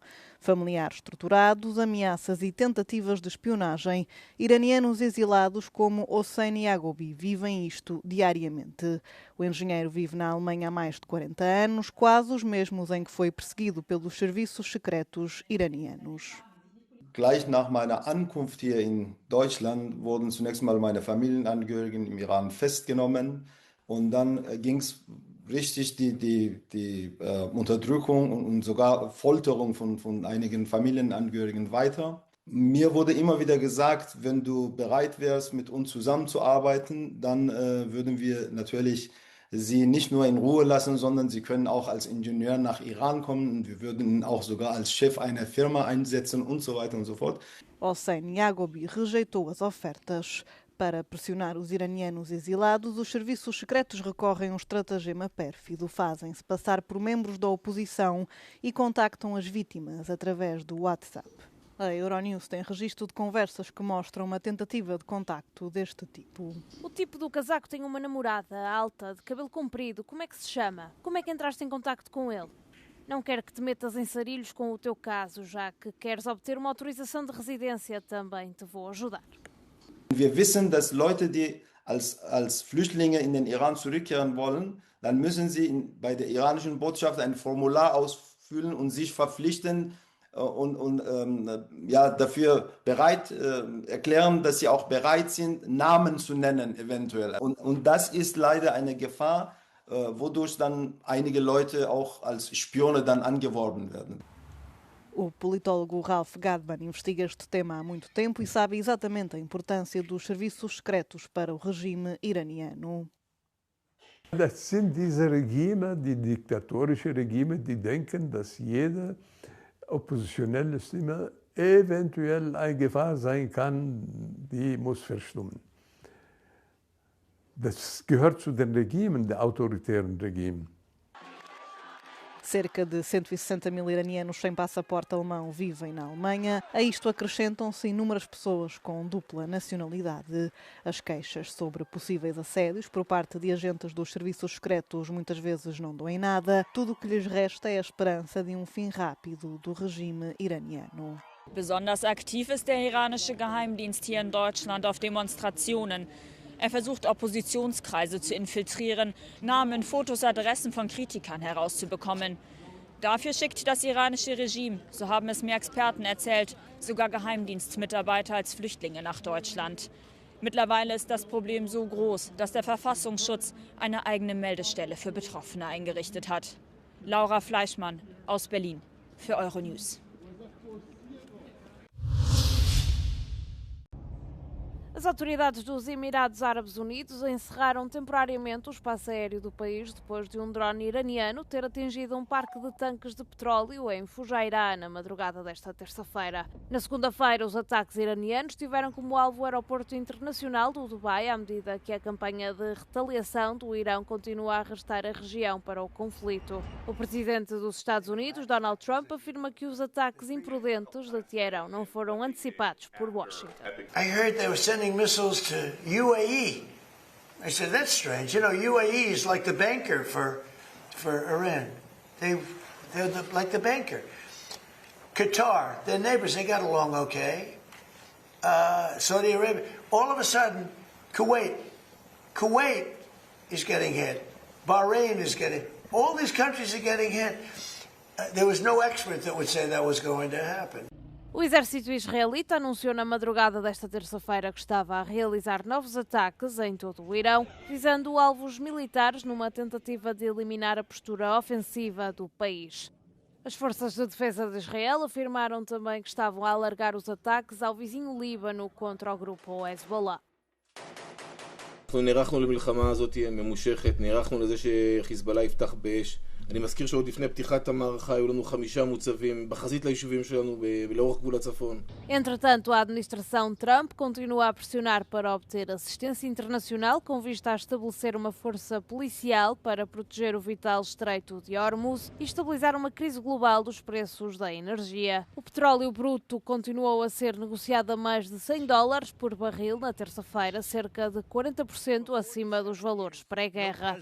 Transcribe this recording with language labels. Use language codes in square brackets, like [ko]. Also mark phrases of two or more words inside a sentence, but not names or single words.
[pt] Familiares torturados, ameaças e tentativas de espionagem. Iranianos exilados como Hossein Yaghoubi vivem isto diariamente. O engenheiro vive na Alemanha há mais de 40 anos, quase os mesmos em que foi perseguido pelos serviços secretos iranianos. [de] Gleich nach meiner Ankunft hier in Deutschland wurden zunächst mal meine Familienangehörigen im Iran festgenommen und dann ging es richtig die Unterdrückung und sogar Folterung von einigen Familienangehörigen weiter. Mir wurde immer wieder gesagt, wenn du bereit wärst, mit uns zusammenzuarbeiten, dann würden wir natürlich Sie nicht nur in Ruhe lassen, sondern Sie können auch als Ingenieur nach Iran kommen und wir würden ihn auch sogar als Chef einer Firma einsetzen und so weiter und so fort. [pt] Hossein Yaghoubi rejeitou as ofertas. Para pressionar os iranianos exilados, os serviços secretos recorrem a um estratagema pérfido. Fazem-se passar por membros da oposição e contactam as vítimas através do WhatsApp. A Euronews tem registro de conversas que mostram uma tentativa de contacto deste tipo. O tipo do casaco tem uma namorada alta, de cabelo comprido. Como é que se chama? Como é que entraste em contacto com ele? Não quero que te metas em sarilhos com o teu caso, já que queres obter uma autorização de residência. Também te vou ajudar. [de] Wir wissen, dass Leute, die als Flüchtlinge in den Iran zurückkehren wollen, dann müssen sie bei der iranischen Botschaft ein Formular ausfüllen und sich verpflichten, dafür bereit erklären, dass sie auch bereit sind, Namen zu nennen eventuell. Und das ist leider eine Gefahr, wodurch dann einige Leute auch als Spione dann angeworben werden. [pt] O politólogo Ralph Gadman investiga este tema há muito tempo e sabe exatamente a importância dos serviços secretos para o regime iraniano. [de] Das sind diese Regime, die diktatorische Regime, die denken, dass jede oppositionelle Stimme eventuell eine Gefahr sein kann, die muss verstummen. Das gehört zu den Regimen, der autoritären Regimen. [pt] Cerca de 160 mil iranianos sem passaporte alemão vivem na Alemanha. A isto acrescentam-se inúmeras pessoas com dupla nacionalidade. As queixas sobre possíveis assédios por parte de agentes dos serviços secretos muitas vezes não dão em nada. Tudo o que lhes resta é a esperança de um fim rápido do regime iraniano. [de] Besonders aktiv ist der iranische Geheimdienst hier in Deutschland auf Demonstrationen. Versucht, Oppositionskreise zu infiltrieren, Namen, Fotos, Adressen von Kritikern herauszubekommen. Dafür schickt das iranische Regime, so haben es mir Experten erzählt, sogar Geheimdienstmitarbeiter als Flüchtlinge nach Deutschland. Mittlerweile ist das Problem so groß, dass der Verfassungsschutz eine eigene Meldestelle für Betroffene eingerichtet hat. Laura Fleischmann aus Berlin für Euronews. [pt] As autoridades dos Emirados Árabes Unidos encerraram temporariamente o espaço aéreo do país depois de um drone iraniano ter atingido um parque de tanques de petróleo em Fujairah na madrugada desta terça-feira. Na segunda-feira, os ataques iranianos tiveram como alvo o aeroporto internacional do Dubai, à medida que a campanha de retaliação do Irão continua a arrastar a região para o conflito. O presidente dos Estados Unidos, Donald Trump, afirma que os ataques imprudentes de Teherão não foram antecipados por Washington. [en] I heard they were sending missiles to UAE. I said, that's strange. You know, UAE is like the banker for Iran. They're like the banker. Qatar, their neighbors, they got along okay. Saudi Arabia. All of a sudden, Kuwait is getting hit. Bahrain is getting, all these countries are getting hit. There was no expert that would say that was going to happen. [pt] O exército israelita anunciou na madrugada desta terça-feira que estava a realizar novos ataques em todo o Irão, visando alvos militares numa tentativa de eliminar a postura ofensiva do país. As forças de defesa de Israel afirmaram também que estavam a alargar os ataques ao vizinho Líbano contra o grupo Hezbollah. [he] אנחנו נערכנו למלחמה הזאת ממושכת, נערכנו לזה שחיזבאללה יפתח באש אני מזכיר שעוד לפני פתיחת המערכה היו לנו 5 מוצבים בחזית ליישובים שלנו לאורך גבול הצפון. [pt] Entretanto, a administração Trump continua a pressionar para obter assistência internacional com vista a estabelecer uma força policial para proteger o vital Estreito de Hormuz e estabilizar uma crise global dos preços da energia. O petróleo bruto continuou a ser negociado a mais de $100 por barril na terça-feira, cerca de 40% acima dos valores pré-guerra.